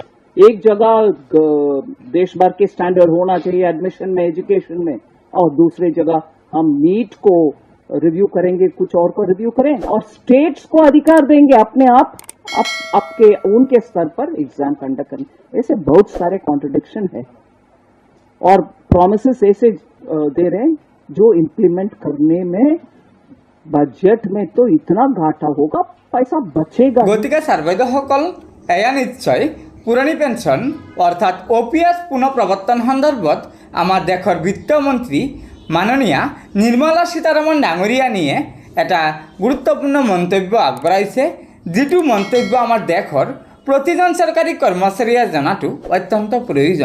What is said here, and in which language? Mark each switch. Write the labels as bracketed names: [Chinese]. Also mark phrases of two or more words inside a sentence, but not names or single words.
[Hindi] एक जगह देश भर के स्टैंडर्ड होना चाहिए एडमिशन में, एजुकेशन में, और दूसरी जगह हम नीट को रिव्यू करेंगे, कुछ और को रिव्यू करें और स्टेट्स को अधिकार देंगे अपने आप आपके उनके स्तर पर एग्जाम कंडक्ट करने। ऐसे बहुत सारे कॉन्ट्रडिक्शन है और प्रॉमिसेस ऐसे दे रहे हैं जो इंप्लीमेंट करने में बजेट में तो इतना घाटा होगा, पैसा बचेगा। [Assamese] गतिके सर्वैधসকল এয়া নিশ্চয় পুৰণি পেঞ্চন অৰ্থাৎ OPS পুনৰ প্ৰৱৰ্তন সন্দৰ্ভত আমাৰ দেশৰ বিত্তমন্ত্ৰী মাননীয়া নিৰ্মলা সীতাৰামন ডাঙৰীয়ানীয়ে এটা গুৰুত্বপূৰ্ণ মন্তব্য আগবঢ়াইছে, যিটো মন্তব্য আমাৰ দেশৰ প্ৰতিজন চৰকাৰী কৰ্মচাৰীয়ে জনাটো অত্যন্ত প্ৰয়োজন।